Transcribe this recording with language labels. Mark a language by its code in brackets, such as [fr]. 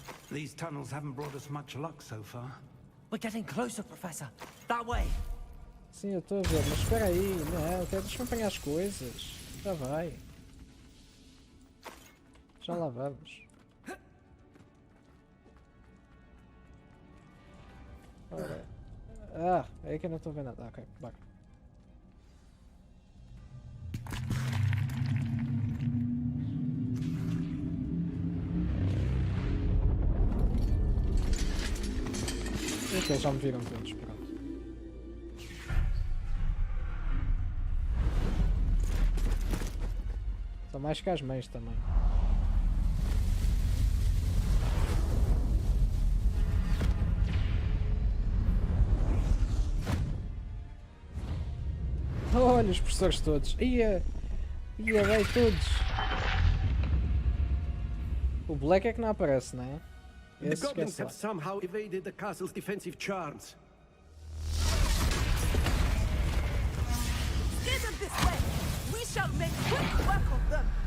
[en] These tunnels haven't brought us much luck so far. We're getting closer, Professor. That way. [pt] Sim, eu estou a ver, mas espera aí, não, deixa-me apanhar as coisas. Já vai. Já lá vamos. Ora. Ah, é que eu não estou a ver nada. Ok, bora. Ok, já me viram todos, pronto. São mais que as mães também. Olha os professores todos. Ia bem todos. O Black é que não aparece, não é? [en] The [pt] Esse [en] goblins [pt] esquece lá. [en] have somehow evaded the castle's defensive charms. Steer them this way. We shall make quick work of them.